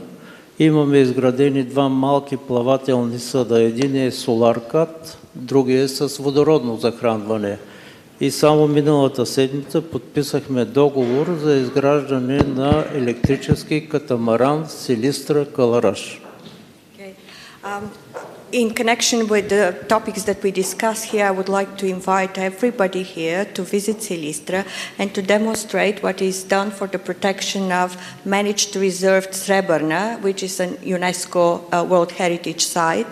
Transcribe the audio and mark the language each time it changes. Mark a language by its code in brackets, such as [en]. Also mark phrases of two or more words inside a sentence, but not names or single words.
[bg] Имаме изградени два малки плавателни съда. Един е соларкат, другия е с водородно захранване. И само миналата седмица подписахме договор за изграждане на електрически катамаран Силистра-Калараш. [en] In connection with the topics that we discuss here, I would like to invite everybody here to visit Silistra and to demonstrate what is done for the protection of managed reserved Srebrna, which is an UNESCO World Heritage Site.